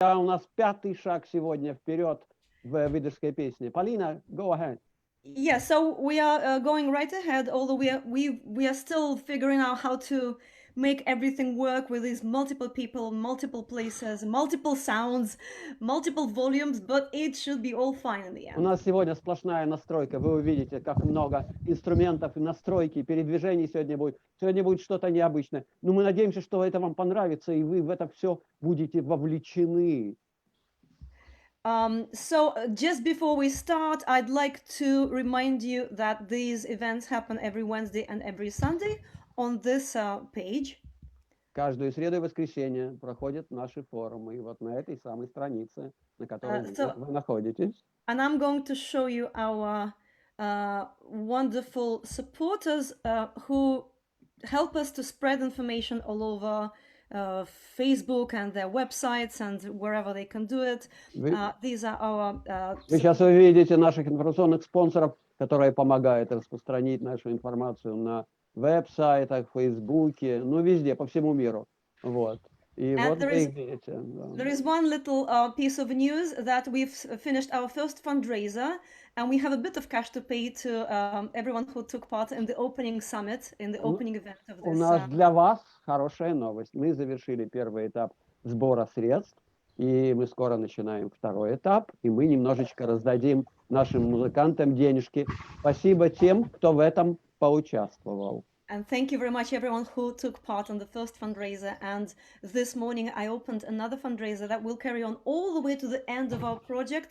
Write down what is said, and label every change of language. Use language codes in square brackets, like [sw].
[ru] У нас пятый шаг сегодня вперед в выдержской песне. [en] Полина, go ahead. Yeah, so we are going right ahead, although we are still figuring out how to make everything work with these multiple people, multiple places, multiple sounds, multiple volumes, but it should be all fine in the [ru] У [en] end. [ru] нас сегодня сплошная настройка. Вы увидите, как много инструментов и настройки, передвижений сегодня будет. Сегодня будет что-то необычное. Но мы надеемся, что это вам понравится, и вы в это все будете вовлечены. [en] So just before we start, I'd like to remind you that these events happen every Wednesday and every Sunday on this page. [ru] Каждую среду и воскресенье проходят наши форумы. И вот на этой самой странице, на которой вы находитесь. [en] And I'm going to show you our wonderful supporters who help us to spread information all over Facebook and their websites and wherever they can do it. These are our... [ru] Вы сейчас увидите наших информационных спонсоров, которые помогают распространить нашу информацию на веб-сайтах, Фейсбуке, ну везде, по всему миру. Вот. И вот вы их видите. [en] There is one little piece of news that we've finished our first fundraiser and we have a bit of cash to pay to everyone who took part in the opening summit, in the opening event of this. [ru] У нас для вас хорошая новость. Мы завершили первый этап сбора средств, и мы скоро начинаем второй этап, и мы немножечко раздадим нашим музыкантам денежки. Спасибо тем, кто в этом поучаствовал. [en] And thank you very much everyone who took part in the first fundraiser. And this morning I opened another fundraiser that will carry on all the way to the end of our project.